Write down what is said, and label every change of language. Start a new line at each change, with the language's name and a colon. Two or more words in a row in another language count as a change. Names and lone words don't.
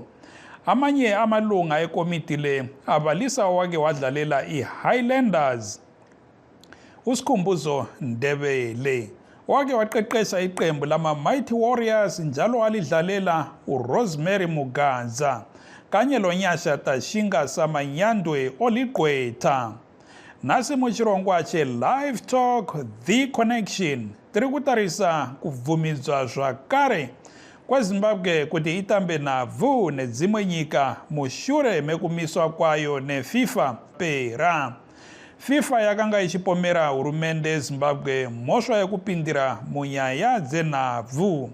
North Ndebele: Amanye amalunga ekomiti le abalisa owake wadlalela iHighlanders uSikhumbuzo Ndebele, owake waqeqesha iqembu lama Mighty Warriors njalo walidlalela uRosemary Mugadza kanye loNyasha Tashinga Samanyandwe oligqwetha.
Shona: Nasi muchirongwache Live Talk, The Connection, tiri kutarisa kuvumidzwa zvakare kweZimbabwe kuti itambe navhu nedzimwe nyika mushure mekumiswa kwayo neFIFA pera. FIFA yakanga ichipomera hurumende yeZimbabwe mhosva yekupindira munyaya dzenhabvu.